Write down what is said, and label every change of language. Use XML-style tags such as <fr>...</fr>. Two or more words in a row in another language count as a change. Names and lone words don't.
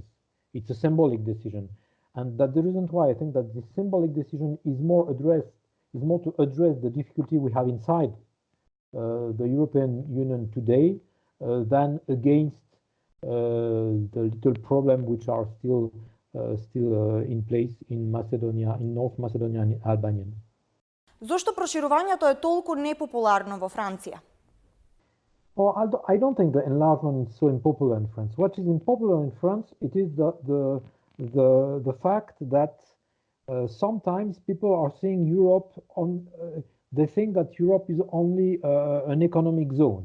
<en>It's a symbolic decision, and that's the reason why I think that this symbolic decision is more to address the difficulty we have inside the European Union today than against the little problem which are still in place in Macedonia, in North Macedonia and Albania.</en> <mk>Зошто проширувањето е толку непопуларно во Франција?</mk> <en>Well, I don't think the enlargement is so unpopular in France. What is unpopular in France, it is the fact that sometimes people are seeing Europe they think that Europe is only an economic zone.</en>